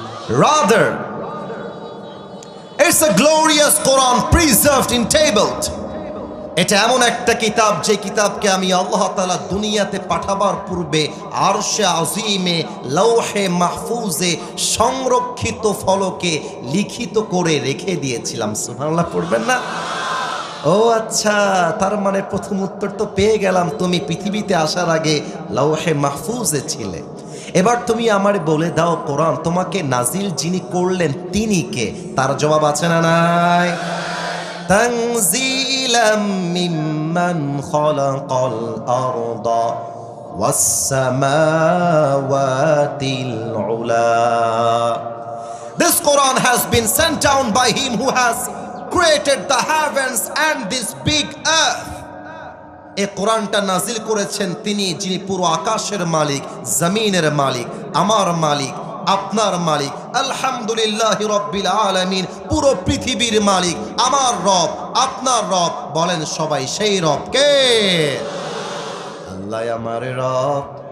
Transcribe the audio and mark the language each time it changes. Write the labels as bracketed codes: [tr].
[en] Rather, it's a glorious Quran preserved in tabled. [bn] এটা এমন একটা কিতাব যে কিতাবকে আমি আল্লাহ তাআলা দুনিয়াতে পাঠাবার পূর্বে আরশে আজিমে লৌহে মাহফুজে সংরক্ষিত ফলকে লিখিত করে রেখে দিয়েছিলাম। সুবহানাল্লাহ পড়বেন না? ও আচ্ছা, তার মানে প্রথম উত্তর তো পেয়ে গেলাম, তুমি পৃথিবীতে আসার আগে লৌহে মাহফুজে ছিলে। এবার তুমি আমারে বলে দাও, কোরআন তোমাকে নাজিল যিনি করলেন তিনি কে? তার জবাব আছে না নাই? [ar] তানজিলাম মিম্মান খালাকাল আরদা ওয়াস সামাওয়াতিল উলা. [en] This Quran has been sent down by him who has created the heavens and this big earth. [bn] এই কোরআনটা নাজিল করেছেন তিনি, যিনি পুরো আকাশের মালিক, জমিনের মালিক, আমার মালিক, আপনার মালিক। আলহামদুলিল্লাহি রাব্বিল আলামিন, পুরো পৃথিবীর মালিক আমার রব, আপনার রব। বলেন সবাই, সেই রব কে? আল্লাহ আমার রব।